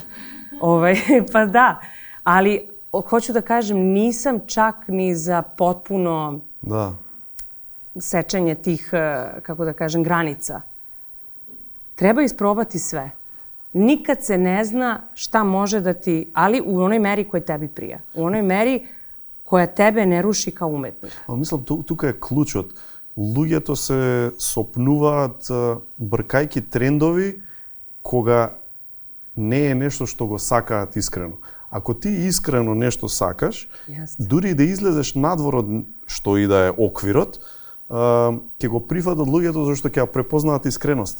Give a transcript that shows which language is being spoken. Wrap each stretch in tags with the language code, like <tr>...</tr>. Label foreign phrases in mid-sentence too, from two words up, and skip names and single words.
<sr>Pa da, ali hoću da kažem, nisam čak ni za potpuno sečenje tih, kako da kažem, granica. Treba isprobati sve. Nikad se ne zna šta može da ti, ali u onoj meri koja tebi prija. U onoj meri koja tebe ne ruši kao umetnik.</sr> <mk>Мислам, тука е клучот. Луѓето се сопнуваат бркајки трендови кога не е нешто што го сакаат искрено. Ако ти искрено нешто сакаш, дури да излезеш надвор од што и да е оквирот, ќе го прифатат луѓето зашто ќе ја препознаат искреноста.</mk>